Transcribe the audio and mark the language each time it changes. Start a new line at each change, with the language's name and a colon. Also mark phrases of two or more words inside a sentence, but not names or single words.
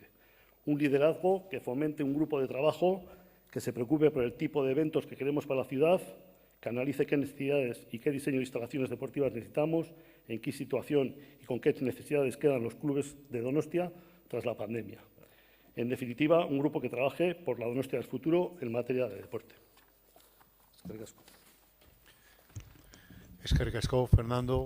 Spanish: Un liderazgo que fomente un grupo de trabajo que se preocupe por el tipo de eventos que queremos para la ciudad, que analice qué necesidades y qué diseño de instalaciones deportivas necesitamos, en qué situación y con qué necesidades quedan los clubes de Donostia tras la pandemia. En definitiva, un grupo que trabaje por la Donostia del futuro en materia de deporte.
Basque: Eskerrik asko. Eskerrik asko, Fernando.